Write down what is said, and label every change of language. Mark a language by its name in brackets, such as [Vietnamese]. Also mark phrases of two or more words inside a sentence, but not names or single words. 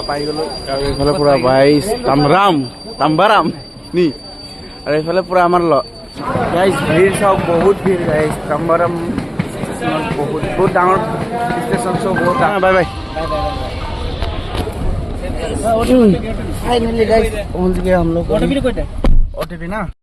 [Assamese] পাই গ'লো, আৰু এইফালে পুৰা বাইছ তাম্বাৰাম নি, আৰু এইফালে পুৰা আমাৰ গাইজ ভিৰ চাওক, বহুত ভিৰ গাইজ। তাম্বাৰাম ষ্টেচনত বহুত ডাঙৰ ষ্টেচন, চব বহুত ডাঙৰ। [English] Bye bye. [Hindi] फाइनली गाइस पहुंच गए हम लोग। ओटीपी ना।